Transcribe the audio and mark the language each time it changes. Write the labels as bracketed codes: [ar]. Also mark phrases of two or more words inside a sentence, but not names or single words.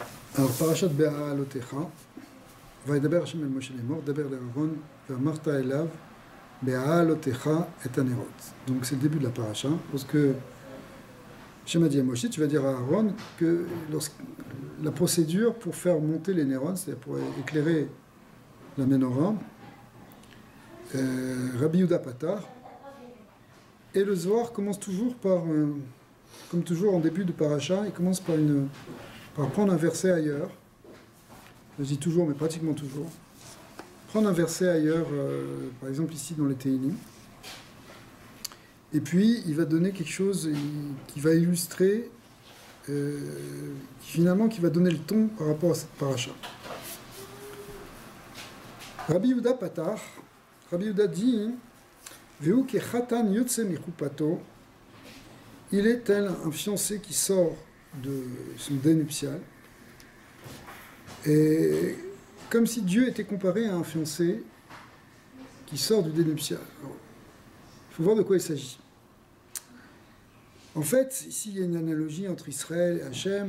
[fr] Alors, [he] פרשת בהעלותך, וידבר השם אל משה לאמור, דבר לאהרון, ואמרת אליו, בהעלותך את הנרות. [fr] Donc c'est le début de la paracha, parce que Shem a dit à Moshe, tu vas dire à Aaron que la procédure pour faire monter les néron, c'est-à-dire pour éclairer la menorah, Rabbi Yehuda Patar, et le Zohar commence toujours par, comme toujours en début de paracha, il commence par prendre un verset ailleurs. Je dis toujours, mais pratiquement toujours. Prendre un verset ailleurs, par exemple ici dans les Téhilim. Et puis, il va donner quelque chose qui va illustrer, qui va donner le ton par rapport à cette paracha. Rabbi Yehuda Patar, Rabbi Yehuda dit, [he] והוא כחתן יוצא מחופתו, [fr] il est tel un fiancé qui sort de son dé nuptial, et comme si Dieu était comparé à un fiancé qui sort du dé nuptial. Il faut voir de quoi il s'agit. En fait, ici il y a une analogie entre Israël et Hachem.